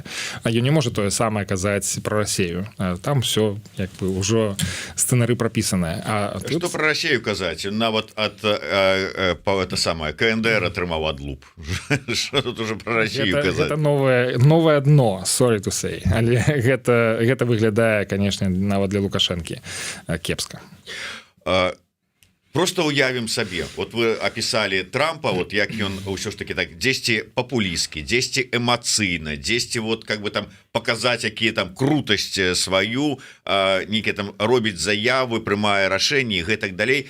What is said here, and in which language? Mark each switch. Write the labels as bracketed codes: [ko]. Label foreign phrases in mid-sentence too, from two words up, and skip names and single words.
[be] А ён не можа тое самае казаць пра Расею. Там все як бы ўжо сцэнары прапісанае. Што пра Расею казаць? Нават ад это самае КНДР атрымаў адлуп. Што тут уже пра Расею казаць? Гэта новае дно, [en] sorry to say. [be] Але гэта выглядае, канешне, нават для Лукашэнкі кепска. Просто уявім сабе, вот вы опісалі Трампа, вот як ён ўсё ж таки так дзесьці папулісткі, дзесьці эмацыйна, дзесьці [ru] вот как бы [be] там показаць, якія там крутасць сваю, нейкі там робіць заявы, прымае рашэнні і гэтак далей.